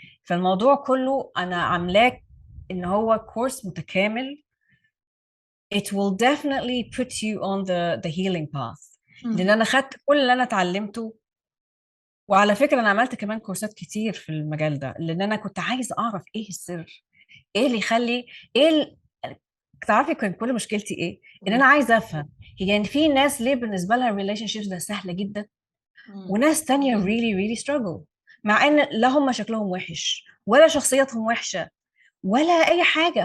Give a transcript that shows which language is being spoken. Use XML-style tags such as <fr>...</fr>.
<ar>فالموضوع كله انا عاملاه ان هو كورس متكامل.</ar> <en>It will definitely put you on the healing path.</en> <ar>لان انا خدت كل اللي انا اتعلمته. وعلى فكرة أنا عملت كمان كورسات كتير في المجال ده، لأن أنا كنت عايزة أعرف إيه السر، إيه اللي يخلي تعرفي كان كل مشكلتي إيه؟ إن أنا عايزة أفهم يعني في ناس ليه بالنسبة لها relationships ده سهلة جدا، وناس تانية</ar> <en>really struggle،</en> <ar>مع إن لا هم شكلهم وحش ولا شخصياتهم وحشة ولا أي حاجة.</ar>